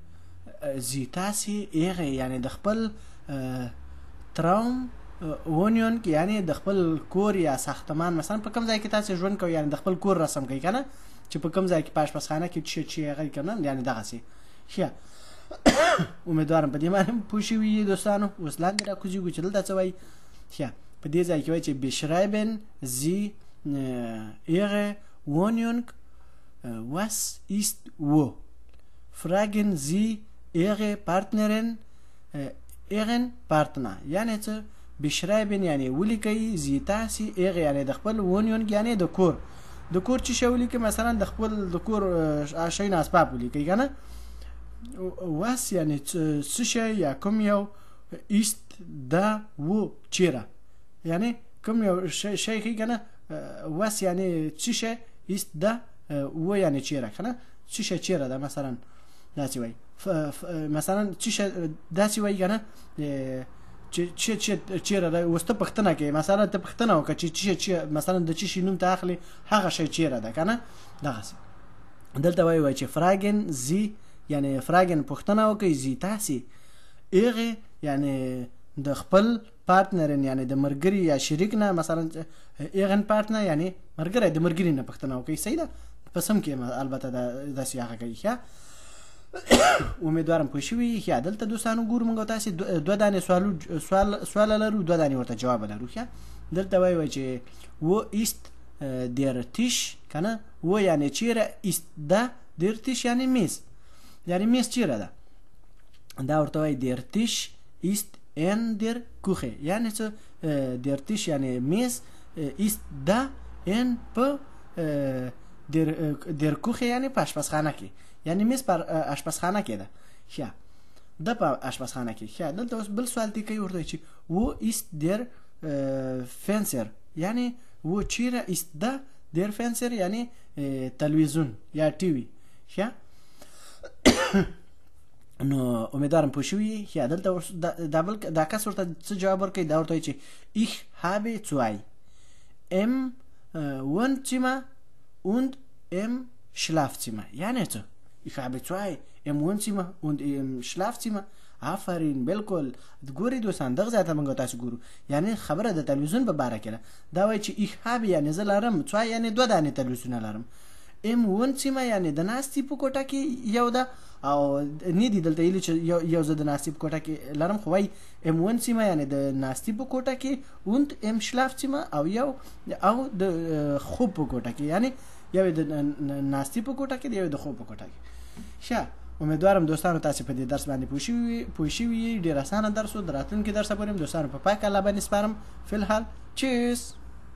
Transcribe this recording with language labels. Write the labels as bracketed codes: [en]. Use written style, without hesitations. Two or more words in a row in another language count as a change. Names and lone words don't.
[ps] Sie تاسې Ihre یعنی د خپل Traumwohnung یعنی د خپل کور یا ساختمان مثلا په کوم ځای کې تاسې ژوند کوئ یعنی د خپل کور رسم کوي کنه چې په کوم ځای کې په اشپزخانه کې چې هغه کنه یعنی دغسې. ښه امیدوارم په دې باندې پوه شوي یې دوستانو. اوس لاندې راکوزیږو چې دلته څه وایي. ښه په دې ځای کې وایي چې [de] beschreiben Sie Ihre Wohnung was ist wo fragen Sie Ihre Partnerin Ihren Partner [ps] یعنی څه beschreiben یعنی ولیکئ Sie تاسې Ihre یعنی د خپل Wohnung یعنی د کور چې شی ولیکئ مثلا د خپل د کور شیونه اسباب ولیکئ کنه. was یعنی څه شی یا کوم یو [de] ist da wo [ps] چیرې یعنی کوم یو شی ښیي کنه. was یعنی څه شی [de] ist da wo [ps] یعنی چیرې کنه څه شی چیرې ده مثلا داسې وایي. مثلا څه شی داسې وایي کنه چې چیرې ده. اوس ته پوښتنه کوې مثلا ته پوښتنه وکړه چې مثلا د څه شي نوم ته اخلي هغه شی چیرې ده کنه دغسې. دلته وایي چې [de] fragen Sie [ps] یعنی fragen پوښتنه وکړئ Sie تاسې Ihre یعنی د خپل پارتنرین یعنی د ملګري یا شریک نه مثلا [de] Ihren Partner [ps] یعنی ملګری د ملګري نه پوښتنه وکړئ. صحیح ده په سم کې البته داسې هغه کوي. ښه امیدوارم پوه شوي. ښه دلته دوستانو ګورو موږ تاسې دوه دانې سوال لرو دوه دانې ورته جواب لرو. ښه دلته وایي چې [de] wo ist der Tisch [ps] کنه wo یعنی چیرې [de] ist da der Tisch [ps] یعنی میز یعنی میز چیرې ده. دا ورته وایي [de] der Tisch ist in der Küche [ps] یعنی څه [de] der Tisch [ps] یعنی میز [de] ist da in [ps] په [de] der Küche [ps] یعنی په اشپزخانه کې یعنی میز په اشپزخانه کې ده. ښه ده په اشپزخانه کې. ښه دلته اوس بل سوال دی کوي ورته چې [de] wo ist der Fernseher [ps] یعنی wo چیرې [de] ist da der Fernseher [ps] یعنی تلویزیون یا ټي وي. ښه نو امیدوارم پوه شوي. ښه دلته دا کس ورته څه جواب ورکوي. دا ورته وایي چې [de] ich habe zwei im Wohnzimmer und im Schlafzimmer [ps] یعنی څه [de] ich habe zwei im Wohnzimmer und im Schlafzimmer. [ps] آفرین بالکل ګوري دوستان دغه ځای ته موږ تاسو ګورو یعنی خبره د تلویزیون په باره کې ده. دا وایي چې [de] ich habe [ps] یعنی زه لرم zwei یعنی دوه دانې تلویزیونه لرم. [de] im Wohnzimmer [ps] یعنی د ناستې په کوټه کې یو ده او نه دي دلته ویلي چې یو زه د ناستې په کوټه کې لرم خو وایي [de] im Wohnzimmer [ps] یعنی د ناستې په کوټه کې [de] und im Schlafzimmer [ps] او د خوب په کوټه کې یعنی یو د ناستې په کوټه کې دی یو د خوب په کوټه کې. ښه امیدوارم دوستانو تاسې په دې درس باندې پوه شوي. ډېر اسانه درس و. د راتلونکي درسه پورې دوستانو په پاک الله باندې سپارم. فی الحال چیس.